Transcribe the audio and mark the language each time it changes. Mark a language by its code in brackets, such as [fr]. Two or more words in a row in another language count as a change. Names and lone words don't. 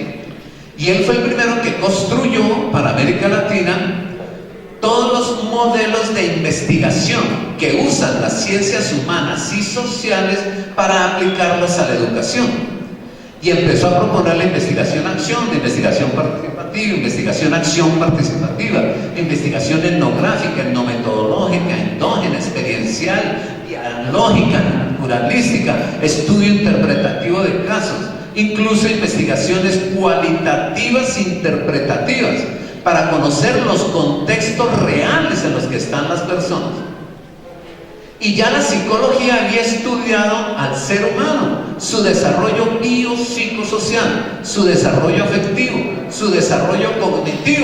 [es] Y él fue el primero que construyó para América Latina todos los modelos de investigación que usan las ciencias humanas y sociales para aplicarlos a la educación. Y empezó a proponer la investigación-acción, de investigación participativa, investigación-acción participativa, investigación etnográfica, etnometodológica, endógena, experiencial, dialógica, naturalística, estudio interpretativo de casos, incluso investigaciones cualitativas interpretativas, para conocer los contextos reales en los que están las personas. Y ya la psicología había estudiado al ser humano, su desarrollo biopsicosocial, su desarrollo afectivo, su desarrollo cognitivo.